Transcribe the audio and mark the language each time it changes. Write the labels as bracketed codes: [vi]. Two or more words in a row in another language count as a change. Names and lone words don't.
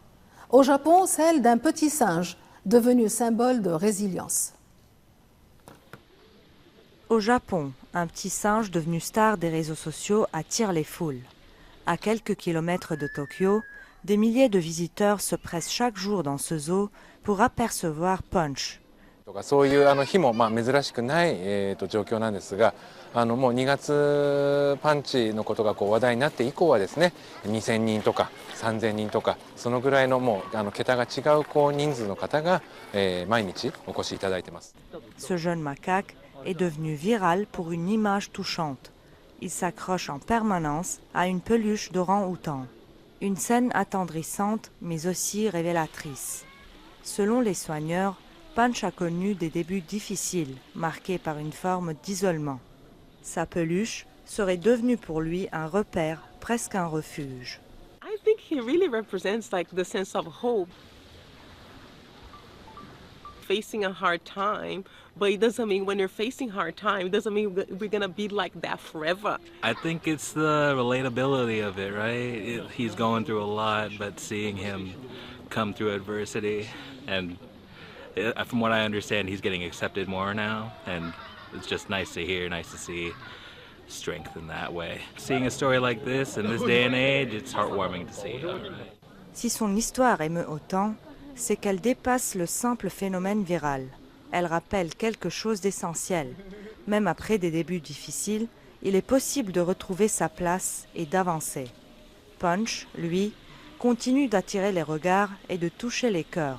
[fr] Au Japon, celle d'un petit singe devenu symbole de résilience. Au Japon, un petit singe devenu star des réseaux sociaux attire les foules. À quelques kilomètres de Tokyo, des milliers de visiteurs se pressent chaque jour dans ce zoo pour apercevoir Punch. [ja] そういう日も珍しくない状況なんですが、もう2月パンチのことが話題になって以降はですね、2000人とか3000人とかそのぐらいのもう桁が違う人数の方が毎日お越しいただいてます。 [fr] Ce jeune macaque est devenu viral pour une image touchante. Il s'accroche en permanence à une peluche d'orang-outan. Une scène attendrissante mais aussi révélatrice. Selon les soigneurs, Punch a connu des débuts difficiles, marqués par une forme d'isolement. Sa peluche serait devenue pour lui un repère, presque un refuge. [en] I think he really represents the sense of hope. Facing a hard time, but it doesn't mean when you're facing hard time, it doesn't mean we're gonna be like that forever. I think it's the relatability of it, right? He's going through a lot, but seeing him come through adversity, and from what I understand, he's getting accepted more now, and it's just nice to hear, nice to see strength in that way. Seeing a story like this in this day and age, it's heartwarming to see. [fr] Si son histoire émeut autant, c'est qu'elle dépasse le simple phénomène viral. Elle rappelle quelque chose d'essentiel. Même après des débuts difficiles, il est possible de retrouver sa place et d'avancer. Punch, lui, continue d'attirer les regards et de toucher les cœurs.